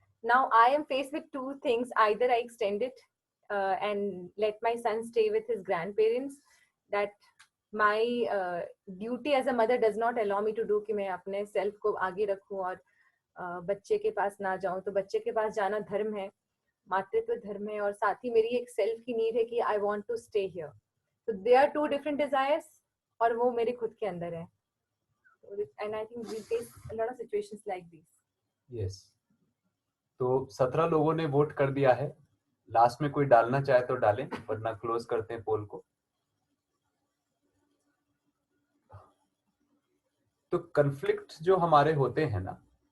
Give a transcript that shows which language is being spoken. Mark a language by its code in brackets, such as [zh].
[en] Now I am faced with two things: either I extend it and let my son stay with his grandparents, that my duty as a mother does not allow me to do, [hi] कि मैं अपने self को आगे रखूं और बच्चे के पास ना जाऊं। तो बच्चे के पास जाना धर्म है, मातृत्व धर्म है, और साथ ही मेरी एक सेल्फ की नीड है कि [en] I want to stay here. So there are two different desires, [hi] और वो मेरे खुद के अंदर है। [en] And I think we face a lot of situations like these. Yes. [hi] तो 17 लोगों ने वोट कर दिया है। लास्ट में कोई डालना चाहे तो डालें, वरना क्लोज करते हैं पोल को। तो कन्फ्लिक्ट जो हमारे होते हैं ना,